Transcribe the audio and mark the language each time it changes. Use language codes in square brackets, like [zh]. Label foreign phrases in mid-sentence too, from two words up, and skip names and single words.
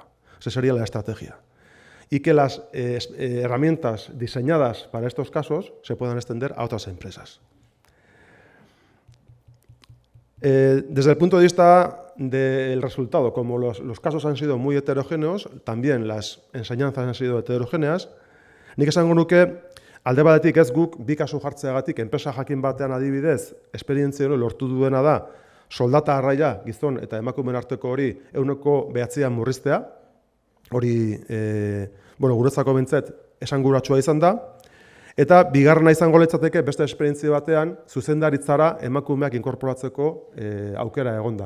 [es] Esa sería la estrategia. Y que las herramientas diseñadas para estos casos se puedan extender a otras empresas. Desde el punto de vista del resultado, como los casos han sido muy heterogéneos, también las enseñanzas han sido heterogéneas, [eu] nik esango nuke, alde batetik ez guk bi kasu jartzeagatik enpresa jakin batean adibidez, esperientzia hori lortu duena da, soldata arraia gizon eta emakumeen arteko hori 9%an murriztea, hori guretzako behintzat esanguratsua izan da, eta bigarrena izango litzateke beste esperientzia batean zuzendaritzara emakumeak inkorporatzeko aukera egonda.